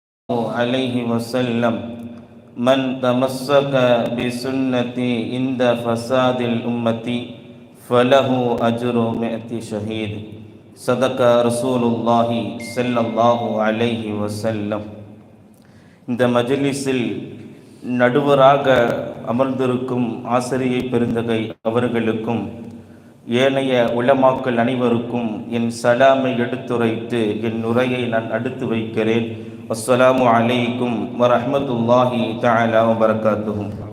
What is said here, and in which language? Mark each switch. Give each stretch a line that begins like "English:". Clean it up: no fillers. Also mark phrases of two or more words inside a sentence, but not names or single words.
Arabic: عليه وسلم من تمسك بسنتي عند فساد الأمة فله أجر 100 شهيد صدق رسول الله صلى الله عليه وسلم.
Tamil: இந்த மஜ்லிஸில் நடுவராக அமர்ந்திருக்கும் ஆசிரியை பெருந்தகை அவர்களுக்கும் ஏனைய உலமாக்கள் அனைவருக்கும் என் சலாமை எடுத்துரைத்து என் உரையை நான் அடுத்து வைக்கிறேன்.
Arabic: السلام عليكم ورحمة الله تعالى وبركاته.